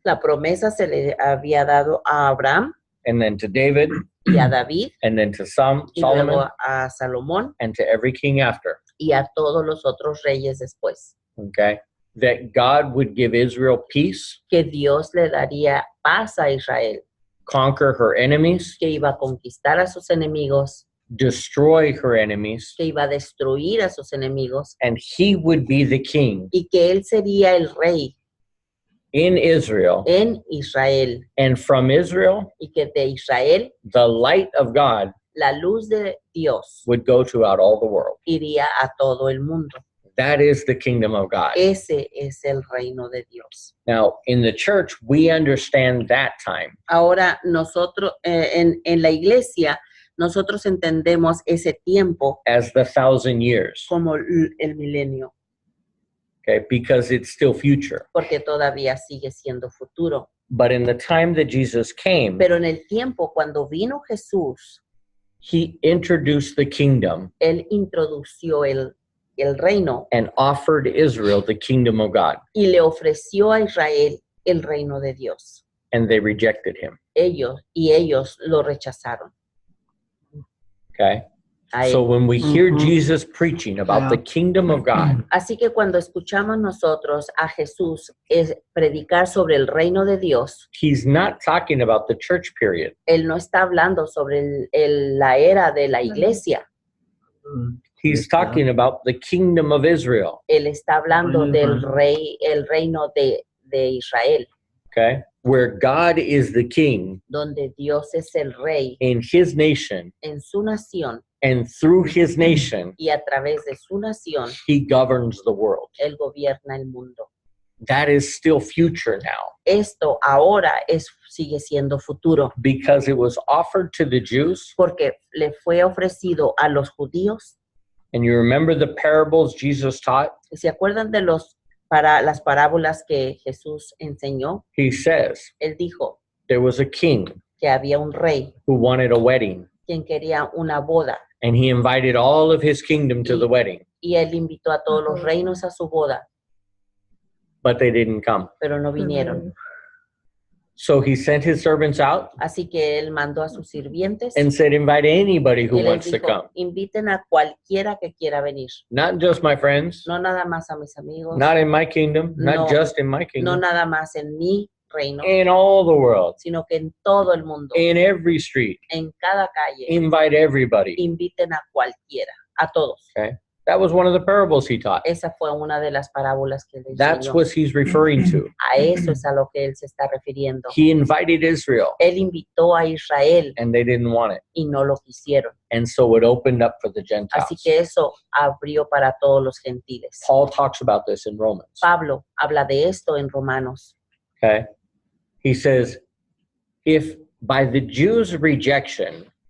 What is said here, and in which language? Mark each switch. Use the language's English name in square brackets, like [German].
[Spanish] La promesa se le había dado a Abraham [English] and then to David [Spanish] y a David [English] and then to [Spanish] y [English] Solomon [Spanish] luego a Salomón [English] and to every king after. [Spanish] y a todos los otros reyes después. [English] Okay? That God would give Israel peace, [Spanish] Que Dios le daría paz a Israel, [English] conquer her enemies, [Spanish] que iba a conquistar a sus enemigos, [English] destroy her enemies, [Spanish] que iba a destruir a sus enemigos [English] and he would be the king [Spanish] y que él sería el rey [English] in Israel. [Spanish] en Israel [English] And from Israel, [Spanish] y que de Israel [English] the light of God [Spanish] la luz de Dios [English] would go throughout all the world. [Spanish] iría a todo el mundo. [English] That is the kingdom of God. [Spanish] Ese es el reino de Dios. [English] Now, in the church, we understand that time [Spanish] Ahora nosotros, en la iglesia, nosotros entendemos ese tiempo [English] as the 1,000 years, [Spanish] como el milenio, [English] okay, because it's still future. [Spanish] porque todavía sigue siendo futuro. [English] But in the time that Jesus came, [Spanish] Pero en el tiempo cuando vino Jesús, [English] he introduced the kingdom [Spanish] él introdució el reino [English] and offered Israel the kingdom of God, [Spanish] y le ofreció a Israel el reino de Dios. [English] and they rejected him. [Spanish] Ellos lo rechazaron. [English] Okay? [Spanish] A él. [English] So when we hear Mhm. Jesus preaching about Yeah. the kingdom of God, [Spanish] Así que cuando escuchamos nosotros a Jesús predicar sobre el reino de Dios, [English] he's not talking about the church period. [Spanish] él no está hablando sobre la era de la iglesia. [English] He's talking about the kingdom of Israel. [Spanish] Él está hablando Reino de del Israel. el reino de Israel, [English] Okay? Where God is the king [Spanish] donde Dios es el rey [English] in his nation, [Spanish] en su nación [English] and through his nation, [Spanish] y a través de su nación, [English] he governs the world. [Spanish] él gobierna el mundo. [English] That is still future now [Spanish] Esto ahora sigue siendo futuro, [English] because it was offered to the Jews. [Spanish] porque le fue ofrecido a los judíos. [English] And you remember the parables Jesus taught? [Spanish] ¿Se acuerdan de las parábolas que Jesús enseñó? [English] He says [Spanish] Él dijo [English] there was a king [Spanish] que había un rey [English] who wanted a wedding, [Spanish] quien quería una boda [English] and he invited all of his kingdom to the wedding, [Spanish] y él invitó a todos los reinos a su boda, [English] but they didn't come. [Spanish] pero no vinieron. [English] So he sent his servants out [Spanish] Así que él mandó a sus sirvientes [English] and said, invite anybody [Spanish] y [English] who [Spanish] les [English] wants to [Spanish] dijo, [English] come. [Spanish] inviten a cualquiera que quiera venir, [English] Not just my friends, [Spanish] no nada más a mis amigos, [English] not in my kingdom, [Spanish] No. [English] not just in my [Spanish] no [English] kingdom, [Spanish] nada más en mi reino, [English] in all the world, [Spanish] sino que en todo el mundo, [English] in every street. [Spanish] en cada calle, [English] Invite everybody. [Spanish] inviten a cualquiera, a todos. [English] Okay? That was one of the parables he taught. [Spanish] Esa fue una de las parábolas que le [English] That's [Spanish] enseñó. [English] what he's referring to. [Spanish] A eso es a lo que él se está refiriendo. [English] He invited Israel, [Spanish] Él invitó a Israel [English] and they didn't want it. [Spanish] y no lo quisieron. [English] And so it opened up for the Gentiles. [Spanish] Así que eso abrió para todos los gentiles. [English] Paul talks about this in Romans. [Spanish] Pablo habla de esto en Romanos. [English] Okay? He says, if by the Jews' rejection,